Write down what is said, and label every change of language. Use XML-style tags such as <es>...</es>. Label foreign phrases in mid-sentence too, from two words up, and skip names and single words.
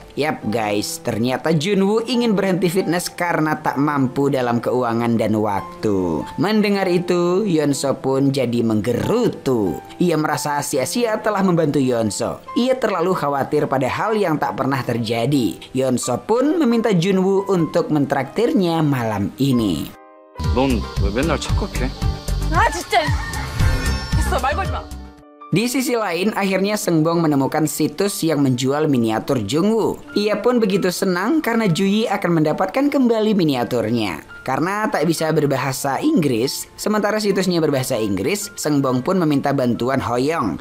<id>Yap guys, ternyata Junwoo ingin berhenti fitness karena tak mampu dalam keuangan dan waktu. Mendengar itu, Yeonso pun jadi menggerutu. Ia merasa sia-sia telah membantu Yeonso. Ia terlalu khawatir pada hal yang tak pernah terjadi. Yeonso pun meminta Junwoo untuk mentraktirnya malam ini.</id> <ko>넌 왜 맨날 착각해? 아 진짜. 됐어, 말 걸지 마.</ko> <id>Di sisi lain, akhirnya Seungbong menemukan situs yang menjual miniatur Jungwoo. Ia pun begitu senang karena Juyi akan mendapatkan kembali miniaturnya. Karena tak bisa berbahasa Inggris, sementara situsnya berbahasa Inggris, Sengbong pun meminta bantuan Hoyong.</id>